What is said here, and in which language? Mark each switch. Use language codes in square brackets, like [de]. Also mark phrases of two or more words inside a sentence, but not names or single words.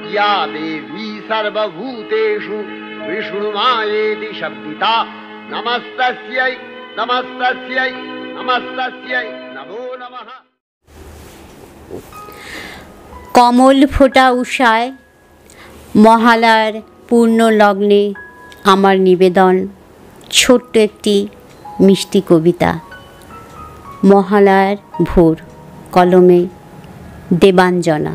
[sa] या देवी सर्वभूतेषु विष्णुमायेति शब्दिता नमस्तस्यै नमस्तस्यै नमस्तस्यै नमो नमः। [bn] কমল ফোটা উষায় মহালয়ার পূর্ণ লগ্নে আমার নিবেদন ছোট্ট একটি মিষ্টি কবিতা। মহালয়ার ভোর, কলমে দেবাঞ্জনা।